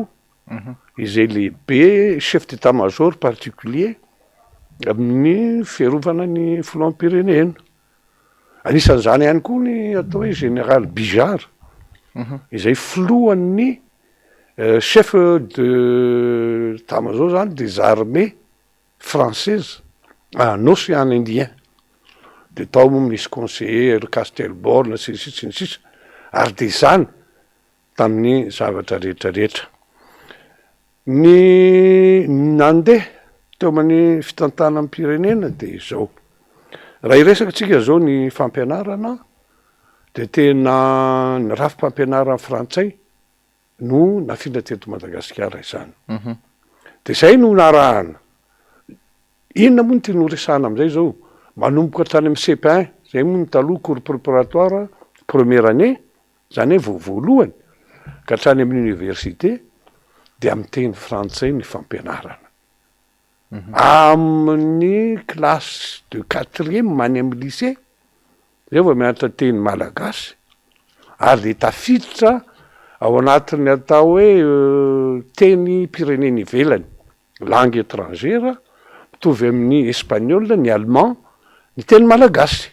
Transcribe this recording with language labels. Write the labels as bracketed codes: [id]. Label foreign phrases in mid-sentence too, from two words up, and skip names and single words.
[mg] izay lehibe [fr] chef d'état-major particulier [mg] amin'ny fiarovana ny filoham-pirenena anisan'izany ihany koa ny atao hoe général Bijard izay filohan'ny [fr] chef de état-major [mg] zany [fr] des armées françaises en océan Indien [mg] de tao moa misy conseiller Castelborne sy ny sisa ary de zany tamin'ny zavatra rehetrarehetra ny nandeha teo amin'ny fitantana amin'ny pirenena de izao raha iresaka tsika zao ny fampianarana de tena ny rafi-pampianarana frantsay no nafindra teto Madagasikara izany de zay no narahana inona moa ny tiano resahana am'izay zao manomboka tany amin'ny CP1 zay moa ny taloha [fr] cours préparatoire première année [mg] zany hoe voalohany ka hatrany amin'ny université de amin'ny teny frantsay ny fampianarana amin'ny [fr] classe de 4e [mg] many amin'ny lycée zay vao mianatra teny malagasy ary de tafiditra ao anatin'ny atao hoe teny pirenena ivelany [fr] langue étrangera [mg] mitovy amin'ny espagnol, ny allemand, ny teny malagasy.